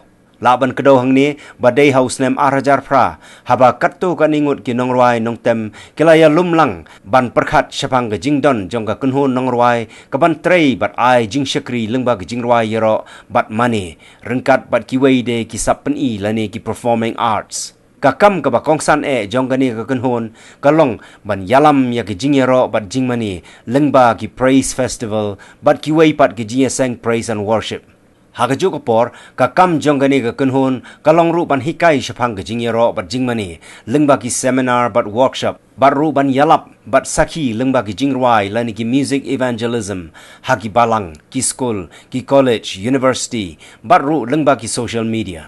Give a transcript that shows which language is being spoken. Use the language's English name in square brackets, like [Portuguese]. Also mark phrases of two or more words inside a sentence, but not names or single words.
[Khasi] Laban kedau hang ni badai haus nem arajar pra haba katto kaningut ki Jingrwai nong tem kilaya lumlang ban perkhat syapang ke jingdon jongga Kynhun Jingrwai kaban trei bat ai Jingshakri Lyngba ke Jingrwai yero bat mane rengkat bat kiwei de ki sapen i lane ki [English] performing arts [Khasi] kakam ka bakongsan jongga ni ke Kynhun kalong ban yalam ya ke jingyero bat jingmani Lyngba ki [English] praise festival [Khasi] bat kiwei pat ke jingyaseng [English] praise and worship. [Khasi] Hagajo kapor kakam jonggani ke Kynhun kalong ru ban hikai syapang ke jingyero bat jingmani Lyngba ki seminar bat workshop bat ru ban yalap bat sakhi Lyngba ki Jingrwai lani ki [English] music evangelism [Khasi] hagi balang ki school ki [English] college university [Khasi] bat ru Lyngba ki [English] social media.